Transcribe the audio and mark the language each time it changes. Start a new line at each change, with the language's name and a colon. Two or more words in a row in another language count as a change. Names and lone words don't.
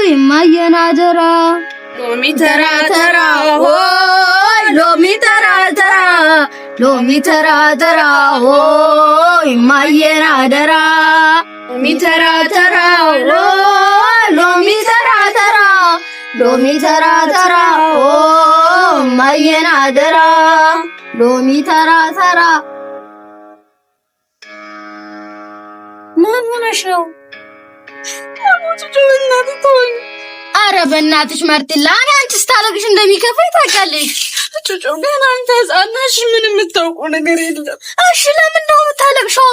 Amharic: ማየናደራ ሎሚ ተራ ተራ ኦይ ሎሚ ተራ ተራ ሎሚ ተራ ተራ ኦይ ማየናደራ ሎሚ ተራ ተራ ኦይ ሎሚ ተራ ተራ ሎሚ ተራ ተራ ማየናደራ ሎሚ ተራ ተራ ምን ሆነሽ ነው? ኧረ በእናትሽ ማርቲላ አንቺስ ታለቅሽ እንደሚከፋኝ ታውቂያለሽ። ጩጩ ገና አንተ ሕፃን ነሽ፣ ምንም የምታውቀው ነገር የለም። እሺ ለምን ነው የምታለቅሽው?